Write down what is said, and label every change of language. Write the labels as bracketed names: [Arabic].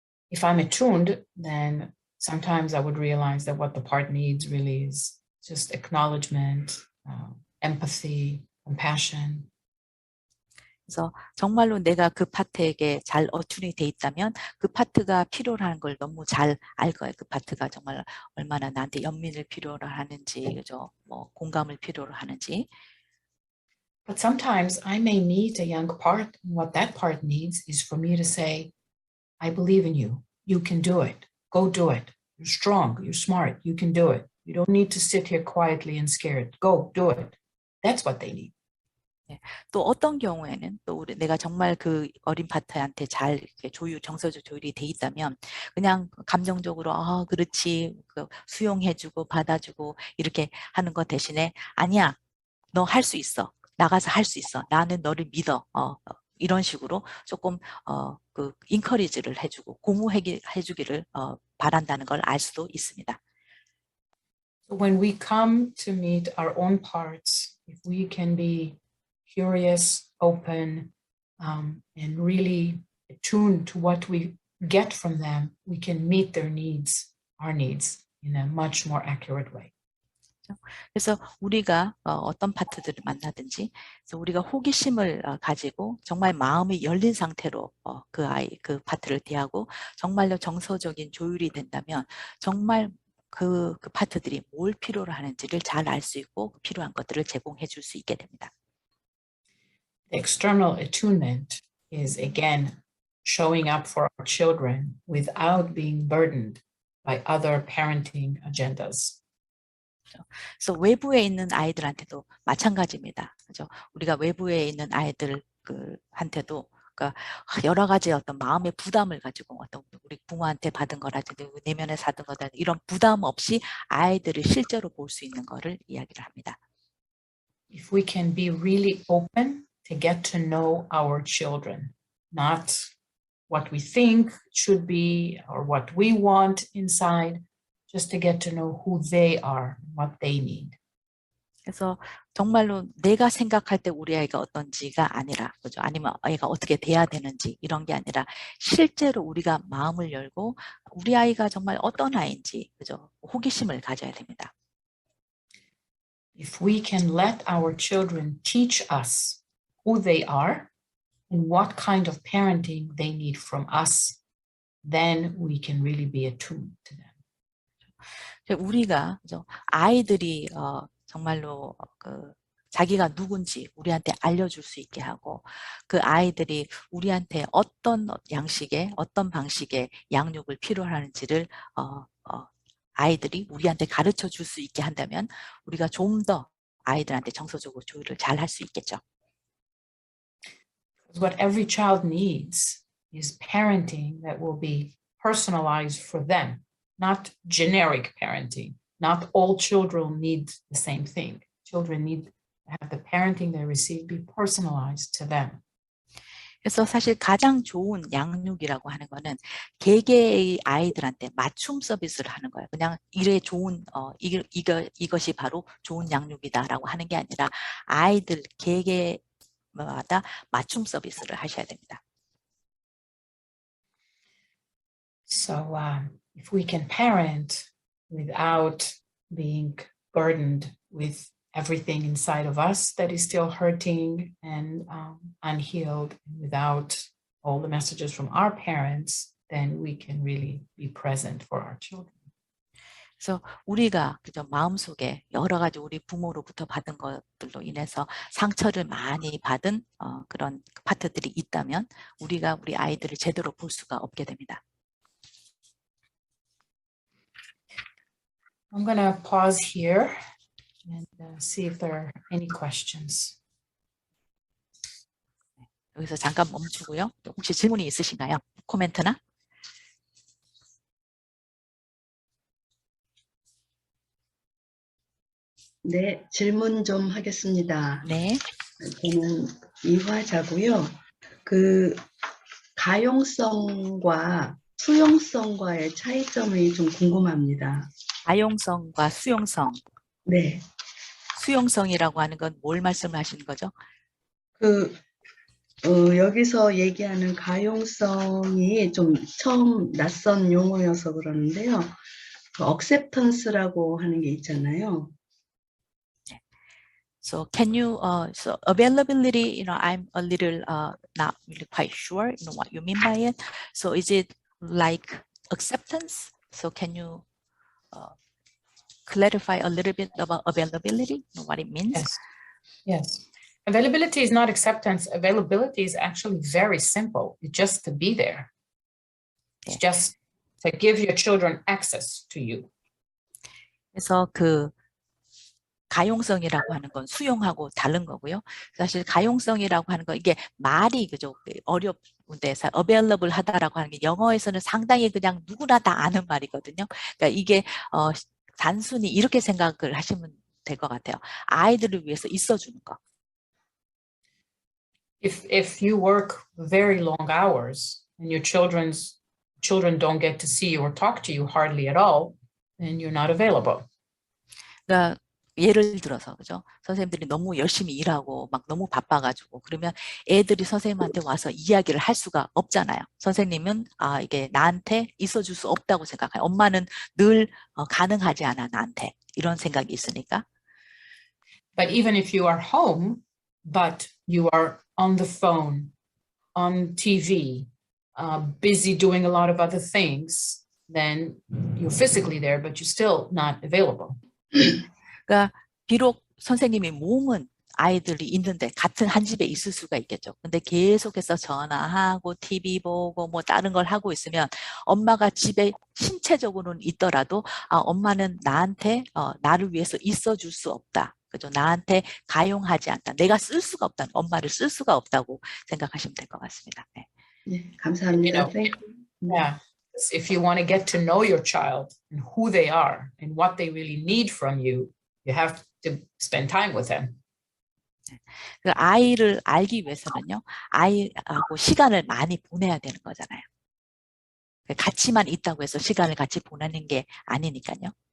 [English] if I'm attuned, then sometimes I would realize that what the part needs really is just acknowledgement, empathy, compassion. [Korean] 그래서 정말로 내가 그 파트에게 잘 어튠이 돼 있다면 그 파트가 필요한 걸 너무 잘 알 거예요. 그 파트가 정말 얼마나 나한테 연민을 필요로 하는지, 그죠? 뭐 공감을 필요로 하는지. [English] But sometimes I may meet a young part, and what that part needs is for me to say, I believe in you. You can do it. Go do it. You're strong. You're smart. You can do it. You don't need to sit here quietly and scared. Go do it. That's what they need. [Korean] 또 어떤 경우에는 또 내가 정말 그 어린 파트한테 잘 이렇게 정서적 조율이 돼 있다면 그냥 감정적으로 그렇지 수용해주고 받아주고 이렇게 하는 것 대신에 아니야 너 할 수 있어 나가서 할 수 있어 나는 너를 믿어 이런 식으로 조금 그 인커리지를 해주고 고무해주기를 바란다는 걸 알 수도 있습니다. [English] So when we come to meet our own parts, if we can be curious, open, and really attuned to what we get from them, we can meet their needs, our needs, in a much more accurate way. [Korean] 그래서 우리가 어떤 파트들을 만나든지 그래서 우리가 호기심을 가지고 정말 마음이 열린 상태로 그 파트를 대하고 정말로 정서적인 조율이 된다면 정말 그 파트들이 뭘 필요로 하는지를 잘 알 수 있고 필요한 것들을 제공해 줄 수 있게 됩니다. [English] The external attunement is again showing up for our children without being burdened by other parenting agendas. [Korean] 그래서 외부에 있는 아이들한테도 마찬가지입니다. 그죠? 우리가 외부에 있는 아이들한테도 그러니까 여러 가지 어떤 마음의 부담을 가지고 어떤 우리 부모한테 받은 거라든지 내면에서 받은 거라든지 이런 부담 없이 아이들을 실제로 볼 수 있는 거를 이야기를 합니다. [English] If we can be really open to get to know our children, not what we think should be or what we want inside, just to get to know who they are, what they need. [Korean] 그래서 정말로 내가 생각할 때 우리 아이가 어떤지가 아니라, 그죠? 아니면 아이가 어떻게 돼야 되는지 이런 게 아니라 실제로 우리가 마음을 열고 우리 아이가 정말 어떤 아이인지, 그죠? 호기심을 가져야 됩니다. [English] If we can let our children teach us who they are and what kind of parenting they need from us, then we can really be attuned to them. [Korean] 우리가 그죠? 아이들이 정말로 자기가 누군지 우리한테 알려줄 수 있게 하고 그 아이들이 우리한테 어떤 양식의 어떤 방식의 양육을 필요하는지를 아이들이 우리한테 가르쳐 줄 수 있게 한다면 우리가 좀 더 아이들한테 정서적으로 조율을 잘 할 수 있겠죠. [English] What every child needs is parenting that will be personalized for them, not generic parenting. Not all children need the same thing. Children need to have the parenting they receive be personalized to them. [Korean] 그래서 사실 가장 좋은 양육이라고 하는 거는 개개의 아이들한테 맞춤 서비스를 하는 거예요. 그냥 이래 좋은 이것이 바로 좋은 양육이다라고 하는 게 아니라 아이들 개개마다 맞춤 서비스를 하셔야 됩니다. [English] So if we can parent without being burdened with everything inside of us that is still hurting and unhealed, without all the messages from our parents, then we can really be present for our children. [Korean] 그래서 우리가 그저 마음속에 여러 가지 우리 부모로부터 받은 것들로 인해서 상처를 많이 받은 그런 파트들이 있다면 우리가 우리 아이들을 제대로 볼 수가 없게 됩니다. [English] I'm going to pause here and see if there are any questions. [Korean] 여기서 잠깐 멈추고요. 혹시 질문이 있으신가요? 코멘트나? 네, 질문 좀 하겠습니다. 네. 저는 이화자고요. 그 가용성과 수용성과의 차이점이 좀 궁금합니다. 가용성과 수용성. 네. 수용성이라고 하는 건 뭘 말씀하시는 거죠? 여기서 얘기하는 가용성이 좀 처음 낯선 용어여서 그러는데요. 그 acceptance라고 하는 게 있잖아요. [English] So can you so availability, I'm a little not really quite sure, what you mean by it. So is it like acceptance? So can you clarify a little bit about availability, what it means? Yes. Availability is not acceptance. Availability is actually very simple. It's just to be there. It's just to give your children access to you. [Korean] 그래서 그 가용성이라고 하는 건 수용하고 다른 거고요. 사실 가용성이라고 하는 거 이게 말이 그죠 어렵은데 available 하다라고 하는 게 영어에서는 상당히 그냥 누구나 다 아는 말이거든요. 그러니까 이게 단순히 이렇게 생각을 하시면 될 것 같아요. 아이들을 위해서 있어주는 거. [English] If you work very long hours and your children don't get to see you or talk to you hardly at all, then you're not available. [Korean] 그러니까 예를 들어서 그죠? 선생님들이 너무 열심히 일하고 막 너무 바빠가지고 그러면 애들이 선생님한테 와서 이야기를 할 수가 없잖아요. 선생님은 이게 나한테 있어줄 수 없다고 생각해요. 엄마는 늘 가능하지 않아 나한테 이런 생각이 있으니까. [English] But even if you are home, but you are on the phone, on TV, busy doing a lot of other things, then you're physically there, but you're still not available. [Korean] 그러니까 비록 선생님이 몸은 아이들이 있는데 같은 한 집에 있을 수가 있겠죠. 근데 계속해서 전화하고 TV 보고 뭐 다른 걸 하고 있으면 엄마가 집에 신체적으로는 있더라도 엄마는 나한테 나를 위해서 있어줄 수 없다. 그죠? 나한테 가용하지 않다. 내가 쓸 수가 없다. 엄마를 쓸 수가 없다고 생각하시면 될 것 같습니다. 네. 네, 감사합니다. [English] Yeah. If you want to get to know your child and who they are and what they really need from you, you have to spend time with them. [Korean] 그 아이를 알기 위해서는요, 아이하고 시간을 많이 보내야 되는 거잖아요. 같이만 있다고 해서 시간을 같이 보내는 게 아니니까요.